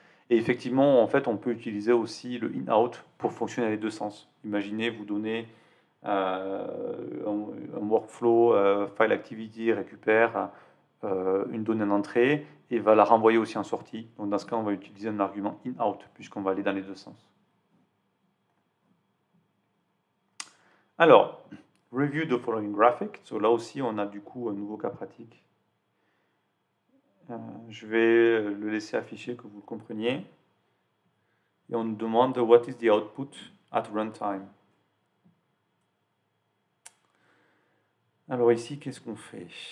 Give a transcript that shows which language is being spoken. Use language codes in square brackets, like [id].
[fr] Et effectivement, en fait, on peut utiliser aussi le in-out pour fonctionner dans les deux sens. Imaginez, vous donnez un workflow file activity récupère une donnée en entrée et va la renvoyer aussi en sortie. Donc dans ce cas, on va utiliser un argument in-out puisqu'on va aller dans les deux sens. [en] Alors, review the following graphic. [fr] So, là aussi, on a du coup un nouveau cas pratique. Je vais le laisser afficher que vous le compreniez. Et on nous demande [en] what is the output at runtime. [fr] Alors ici, qu'est-ce qu'on fait?